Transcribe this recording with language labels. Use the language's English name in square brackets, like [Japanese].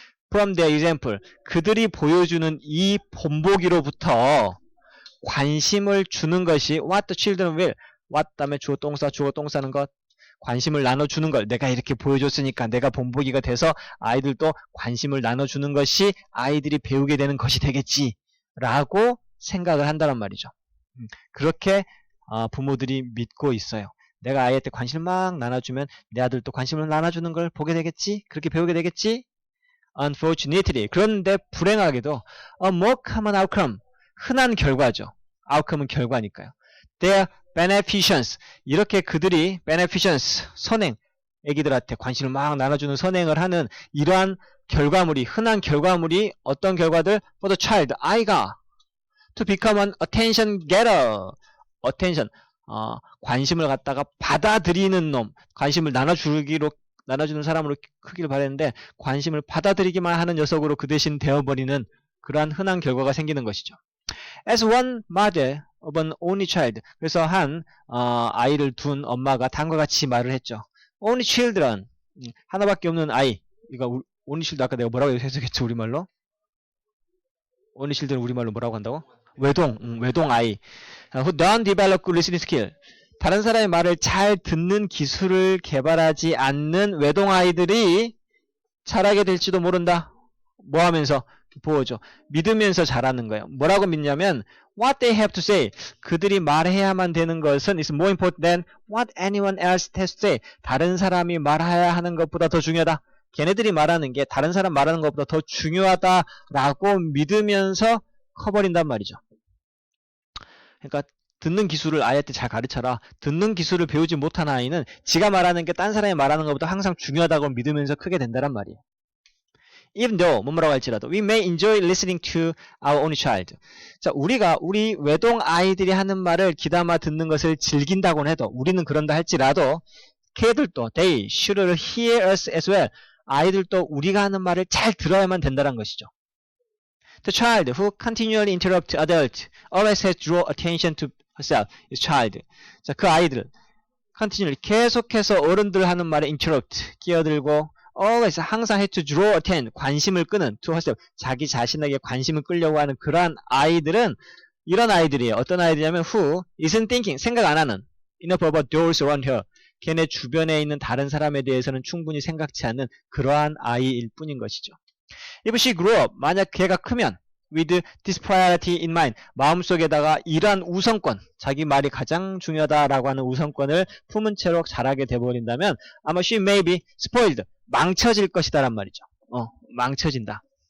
[Korean] from their example 그들이 보여주는 이 본보기로부터 관심을 주는 것이 what the children will what 다음에 주어 동사는 것 관심을 나눠주는 걸 내가 이렇게 보여줬으니까 내가 본보기가 돼서 아이들도 관심을 나눠주는 것이 아이들이 배우게 되는 것이 되겠지 라고 생각을 한다는 말이죠. 그렇게 부모들이 믿고 있어요. 내가 아이한테 관심을 막 나눠주면 내 아들도 관심을 나눠주는 걸 보게 되겠지? 그렇게 배우게 되겠지? Unfortunately 그런데 불행하게도 a more common outcome 흔한 결과죠. outcome은 결과니까요. Their beneficence 이렇게 그들이 beneficence 선행 애기들한테 관심을 막 나눠주는 선행을 하는 이러한 결과물이 흔한 결과물이 어떤 결과들 for the child 아이가 to become an attention getter attention 관심을 갖다가 받아들이는 놈 관심을 나눠주는 사람으로 크기를 바랬는데 관심을 받아들이기만 하는 녀석으로 그 대신 되어버리는 그러한 흔한 결과가 생기는 것이죠. As one mother of an only child 그래서 한 아이를 둔 엄마가 다음과 같이 말을 했죠. Only children 하나밖에 없는 아이 이거 only children 아까 내가 뭐라고 해석했죠 우리말로? only children 우리말로 뭐라고 한다고? 외동 아이 who don't develop good listening skill 다른 사람의 말을 잘 듣는 기술을 개발하지 않는 외동 아이들이 잘하게 될지도 모른다. 뭐 하면서? 보호죠. 믿으면서 잘하는 거예요. [English] 뭐라고 믿냐면 what they have to say 그들이 말해야만 되는 것은 is more important than what anyone else has to say 다른 사람이 말해야 하는 것보다 더 중요하다. [Korean] 걔네들이 말하는 게 다른 사람 말하는 것보다 더 중요하다라고 믿으면서 커버린단 말이죠. 그러니까 듣는 기술을 아이한테 잘 가르쳐라. 듣는 기술을 배우지 못한 아이는 지가 말하는 게 딴 사람이 말하는 것보다 항상 중요하다고 믿으면서 크게 된다란 말이에요. [English] Even though, 뭐라고 할지라도, we may enjoy listening to our own child. [Korean] 자, 우리 외동 아이들이 하는 말을 귀담아 듣는 것을 즐긴다고는 해도, 우리는 그런다 할지라도, 걔들도, they should hear us as well. 아이들도 우리가 하는 말을 잘 들어야만 된다는 것이죠. [English] The child who continually interrupts adult always has to draw attention to herself is child. [Korean] 자, 그 아이들은 continually 계속해서 어른들 하는 말에 interrupt, 끼어들고 always 항상 had to draw attention, 관심을 끄는 to herself, 자기 자신에게 관심을 끌려고 하는 그러한 아이들은 이런 아이들이에요. [English] 어떤 아이들이냐면 who isn't thinking, 생각 안 하는 enough about those around her. [Korean] 걔네 주변에 있는 다른 사람에 대해서는 충분히 생각지 않는 그러한 아이일 뿐인 것이죠. If she grew up, 만약 걔가 크면 with this priority in mind, 마음속에다가 이러한 우선권, 자기 말이 가장 중요하다라고 하는 우선권을 품은 채로 자라게 돼버린다면 아마 she may be spoiled, 망쳐질 것이다란 말이죠. 망쳐진다.